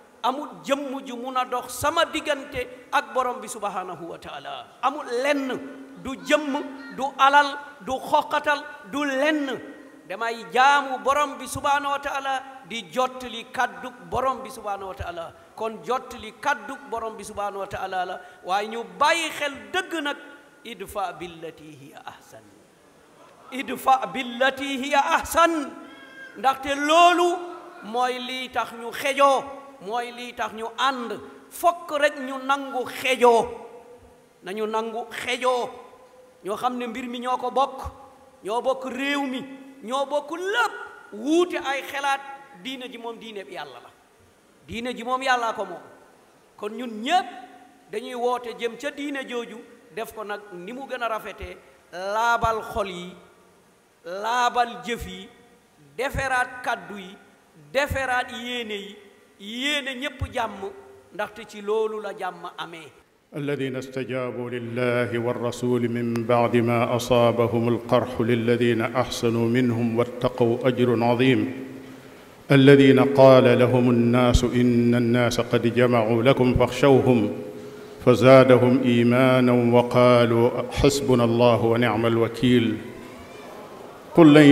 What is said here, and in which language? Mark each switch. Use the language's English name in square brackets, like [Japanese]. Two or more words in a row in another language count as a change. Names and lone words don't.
[Wolof] amul jëmm ju mun a dox sama diggante ak borom bi [Arabic] سبحانه وتعالى [Wolof] amul lenn du jëmm du alal du xoqatal du lenn damay jaamu borom bi [Arabic] سبحانه وتعالى [Wolof] di jottali kaddu borom bi subhanahu [Arabic] وتعالى [Wolof] kon jottali kaddu borom bi [Arabic] سبحانه وتعالى [Wolof] la waaye ñu bàyyi xel dëgg nag [Arabic] ادفع بالتي هي أحسن ادفع بالتي هي أحسن [Wolof] ndaxte loolu mooy lii tax ñu xejoo mooy lii tax ñu ànd fokk rek ñu nangu xejoo nañu nangu xejoo ñoo xam ne mbir mi ñoo ko bokk ñoo bokk réew mi ñoo bokk lépp wuute ay xelaat diine ji moom diine bi yàlla la diine ji moom yàllaa ko moom kon ñun ñépp dañuy woote jëm ca diine jooju def ko nag ni mu gën a rafetee laabal xol yi laabal jëf yi deferaat kaddu yi deferaat yéene yi yéene ñépp jàmm ndaxte ci loolu la jàmm amee [Arabic] الذين استجابوا لله والرسول من بعد ما أصابهم القرح للذين أحسنوا منهم واتقوا أجر عظيم الذين قال لهم الناس إن الناس قد جمعوا لكم فاخشوهم فزادهم إيمانا وقالوا حسبنا الله ونعم الوكيل قل